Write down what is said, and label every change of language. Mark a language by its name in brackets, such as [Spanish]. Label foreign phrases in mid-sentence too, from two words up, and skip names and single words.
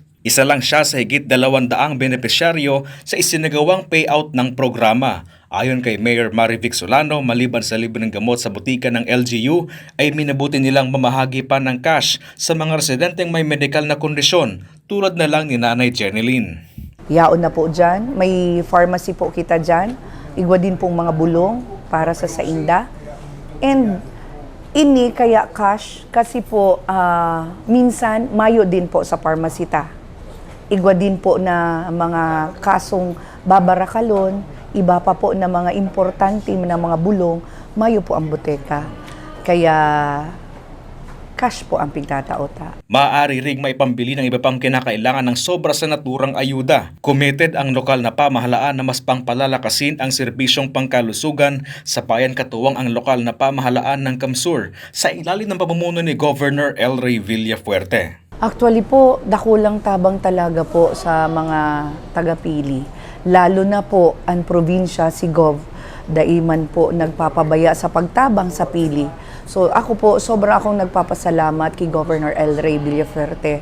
[Filipino] Isa lang siya sa higit 200 benepisyaryo sa isinagawang payout ng programa. Ayon kay Mayor Marivic Solano, maliban sa libre ng gamot sa butika ng LGU, ay minabuti nilang mamahagi pa ng cash sa mga residenteng may medical na kondisyon tulad na lang ni Nanay Janeline. [Bikol] Yaon na po dyan. May pharmacy po kita dyan. Igwa din pong mga bulong para sa sainda. And ini kaya cash kasi po minsan mayo din po sa pharmacy ta. Igwa din po na mga kasong babarakalon, iba pa po na mga importante na mga bulong, mayo po ang buteka. Kaya cash po ang pigtataota. [Filipino] Maaari ring maipambili ng iba pang kinakailangan ng sobra sa naturang ayuda. Committed ang lokal na pamahalaan na mas pangpalalakasin ang serbisyong pangkalusugan sa bayan katuwang ang lokal na pamahalaan ng Kamsur sa ilalim ng pamumuno ni Governor El Rey Villafuerte. [Bikol] Actually po, dakulang tabang talaga po sa mga taga-Pili. Lalo na po ang probinsya, si Gov, daiman po nagpapabaya sa pagtabang sa Pili. [Filipino] So ako po, sobra akong nagpapasalamat kay Governor El Rey Villafuerte.